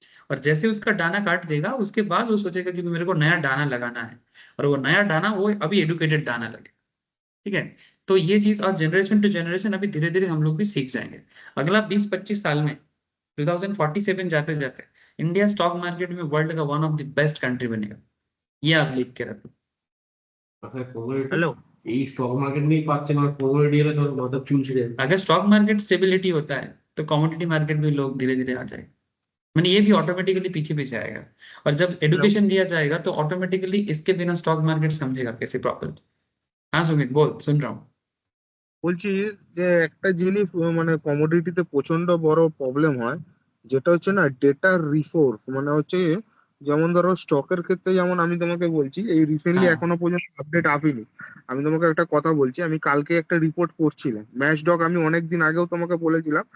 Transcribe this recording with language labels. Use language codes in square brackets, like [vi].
[hi] और जैसे उसका दाना काट देगा उसके बाद वो सोचेगा कि मेरे को नया दाना लगाना है, और वो नया दाना वो अभी एडुकेटेड दाना लगेगा, ठीक है. तो ये चीज और जनरेशन टू जनरेशन अभी धीरे धीरे हम लोग भी सीख जाएंगे. अगला 20-25 साल में 2047 जाते जाते इंडिया स्टॉक मार्केट में वर्ल्ड का [en] one of the best [hi] country बनेगा. ये आप लिख के रखो. [bn] হ্যালো এই স্টক মার্কেট নিয়ে পাচ্ছে না, কোমোডিটি এলে তোর মাথা চুল ছিঁড়ে যাবে। [hi] अगर स्टॉक मार्केट स्टेबिलिटी होता है तो कमोडिटी मार्केट में लोग धीरे धीरे आ जाएंगे. मैंने ये भी ऑटोमेटिकली पीछे पीछे आएगा. और जब एडुकेशन दिया जाएगा तो ऑटोमेटिकली इसके बिना स्टॉक मार्केट समझेगा कैसे प्रॉपर. हाँ सुमित बोल, सुन रहा हूँ. [bn] বলছি যে একটা জিনিস মানে কমোডিটিতে প্রচন্ড বড় প্রবলেম হয়, যেটা হচ্ছে না ডেটা রিসোর্স. মানে হচ্ছে যেমন ধরো স্টকের ক্ষেত্রে যেমন আমি তোমাকে বলছি এই রিসেন্টলি হ্যাঁ. এখনো পর্যন্ত আপডেট আসেনি. আমি তোমাকে একটা কথা বলছি, আমি কালকে একটা রিপোর্ট করছিলাম ম্যাচডক, আমি অনেকদিন আগেও তোমাকে বলেছিলাম